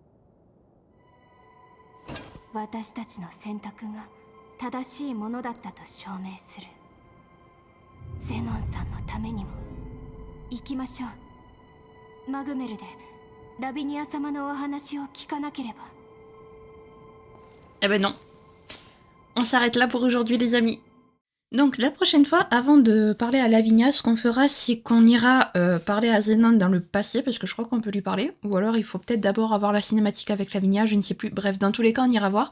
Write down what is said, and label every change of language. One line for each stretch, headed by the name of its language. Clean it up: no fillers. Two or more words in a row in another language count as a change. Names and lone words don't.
Japanese: 私たちの選択が正しいものだったと証明する。ゼノンさんのためにも行きましょう。マグメルでラビニア様のお話を聞かなければ。
French: Eh ben non. On s'arrête là pour aujourd'hui les amis. Donc la prochaine fois, avant de parler à Lavinia, ce qu'on fera, c'est qu'on ira parler à Zenon dans le passé, parce que je crois qu'on peut lui parler. Ou alors il faut peut-être d'abord avoir la cinématique avec Lavinia, je ne sais plus. Bref, dans tous les cas, on ira voir.